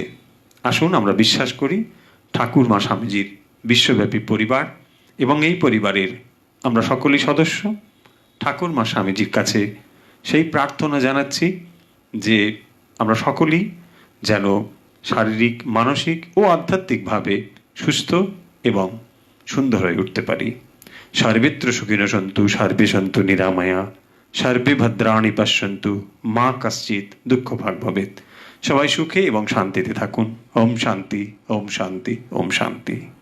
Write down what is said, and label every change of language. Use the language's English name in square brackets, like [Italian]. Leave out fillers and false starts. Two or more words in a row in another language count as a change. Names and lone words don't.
[Bangla] আসুন, আমরা বিশ্বাস করি ঠাকুর মা স্বামীজির বিশ্বব্যাপী পরিবার এবং এই পরিবারের আমরা সকলেই সদস্য। ঠাকুর মা স্বামীজির কাছে সেই প্রার্থনা জানাচ্ছি যে আমরা সকলেই যেন শারীরিক, মানসিক ও আধ্যাত্মিকভাবে সুস্থ এবং সুন্দর হয়ে উঠতে পারি। [Sanskrit] সর্বেত্র সুখিনঃ সন্তু, সর্বে সন্তু নিরাময়া, সর্বে ভদ্রাণি পশ্যন্তু, মা কশ্চিৎ দুঃখভাগ ভবেৎ। [Bangla] সবাই সুখে এবং শান্তিতে থাকুন। [Sanskrit] ওম শান্তি, ওম শান্তি, ওম শান্তি।